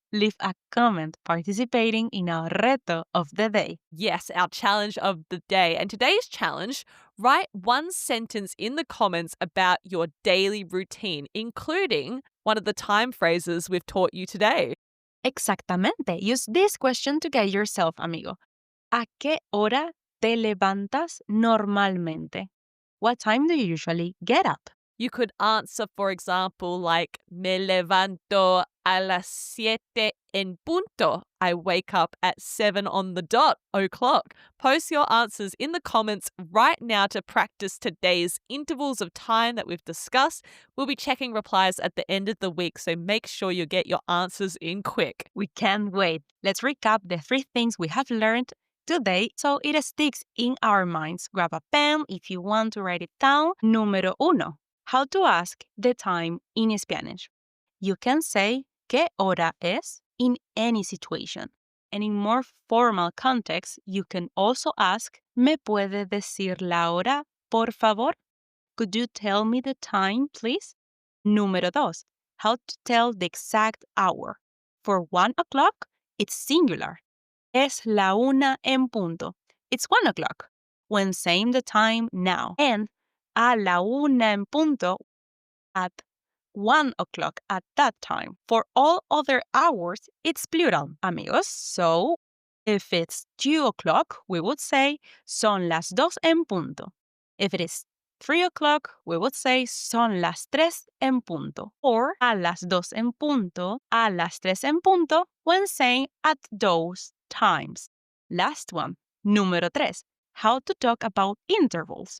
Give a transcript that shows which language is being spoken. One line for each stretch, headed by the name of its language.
English: Leave a comment participating in our reto of the day. Yes, our challenge of the day. And today's challenge, write one sentence in the comments about your daily routine, including one of the time phrases we've taught you today. Exactamente. Use this question to guide yourself, amigo.
Spanish: ¿A qué hora te levantas normalmente?
English: What time do you usually get up? You could answer, for example, like,
Spanish: me levanto a las 7 en punto.
English: I wake up at 7 on the dot, o'clock. Post your answers in the comments right now to practice today's intervals of time that we've discussed. We'll be checking replies at the end of the week, so make sure you get your answers in quick. We can't wait. Let's recap the 3 things we have learned today so it sticks in our minds. Grab a pen if you want to write it down. Número 1. How to ask the time in Spanish. You can say
Spanish: ¿qué hora es?
English: In any situation. And in more formal context, you can also ask
Spanish: ¿me puede decir la hora, por favor?
English: Could you tell me the time, please? Número 2. How to tell the exact hour. For 1 o'clock, it's singular.
Spanish: Es la una en punto.
English: It's 1 o'clock. When saying the time now. And
Spanish: a la una en punto
English: at 1 o'clock at that time. For all other hours, it's plural, amigos. So, if it's 2 o'clock, we would say
Spanish: son las 2 en punto.
English: If it is 3 o'clock, we would say
Spanish: son las 3 en punto. Or a las 2 en punto, a las 3 en punto,
English: when saying at those times. Last one, número 3. How to talk about intervals.